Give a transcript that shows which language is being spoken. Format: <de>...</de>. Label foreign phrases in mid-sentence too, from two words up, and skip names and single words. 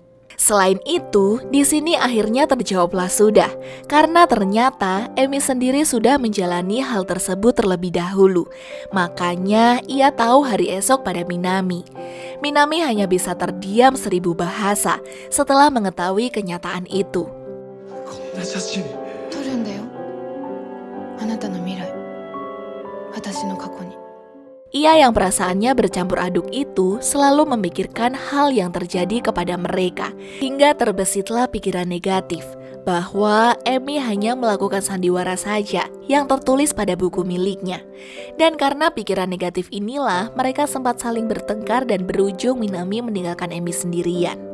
<id>Selain itu, di sini akhirnya terjawablah sudah, karena ternyata Emi sendiri sudah menjalani hal tersebut terlebih dahulu. Makanya ia tahu hari esok pada Minami. Minami hanya bisa terdiam 1000 bahasa setelah mengetahui kenyataan itu.</id> <ja>こんな写真撮るんだよ。あなたの未来、私の過去に。</ja> <id>Ia yang perasaannya bercampur aduk itu selalu memikirkan hal yang terjadi kepada mereka, hingga terbesitlah pikiran negatif bahwa Emi hanya melakukan sandiwara saja yang tertulis pada buku miliknya. Dan karena pikiran negatif inilah mereka sempat saling bertengkar dan berujung Minami meninggalkan Emi sendirian.</id>